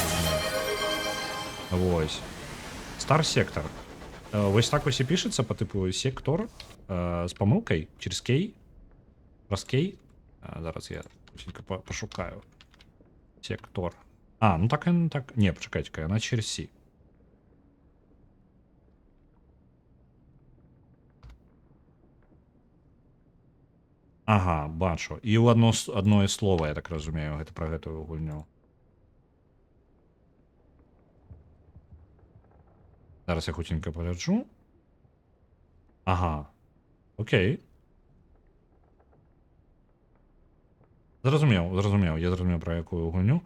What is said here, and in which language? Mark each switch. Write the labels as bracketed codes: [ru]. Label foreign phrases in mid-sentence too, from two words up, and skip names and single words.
[be] Вось. Star Sector. Вось так вось і пішацца па тыпу сектор з памылкай [ru] через кей. [be] Праз кей. Зараз я пашукаю. Сектор. Ну так, так. Не, пачакайце-ка, яна [ru] через Сі. [be] Ага, бачу. І ў адно слова, я так разумею, гэта пра гэтую гульню. Зараз я хутенька пагляджу. Ага. Окей. Зразумеў, я зразумеў, пра якую гульню.